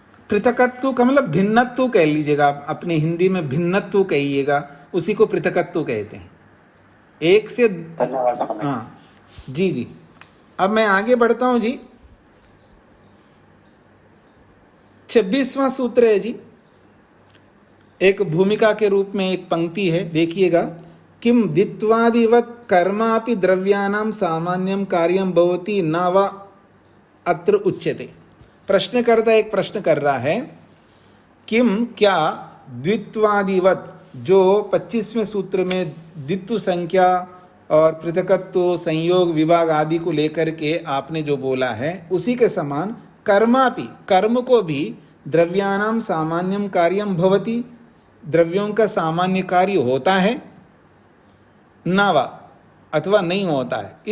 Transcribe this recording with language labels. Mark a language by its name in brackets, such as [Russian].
[Hindi] पृथकत्व का मतलब भिन्नत्व कह लीजिएगा। आप अपने हिंदी में भिन्नत्व कहिएगा, उसी को पृथकत्व कहते हैं। एक से हाँ जी जी। अब मैं आगे बढ़ता हूं जी। 26वां सूत्र है जी, एक भूमिका के रूप में एक पंक्ति है, देखिएगा। [Sanskrit] किम दित्वादिवत् कर्मापि द्रव्यानां सामान्यम कार्यम भवति न वा अत्र उच्यते। [Hindi] प्रश्नकर्ता एक प्रश्न कर रहा है, किम क्या द्वित्वादिवत्, जो 25वें सूत्र में द्वित्व संख्या और पृथकत्व संयोग विभाग आदि को लेकर के आपने जो बोला है, उसी के समान [Sanskrit] कर्मापि, कर्म को भी द्रव्यानाम सामान्यम कार्यम भवति, [Hindi] द्रव्यों का सामान्य कार्य होता है, [Sanskrit] न वा [Hindi] अथवा नहीं होता है।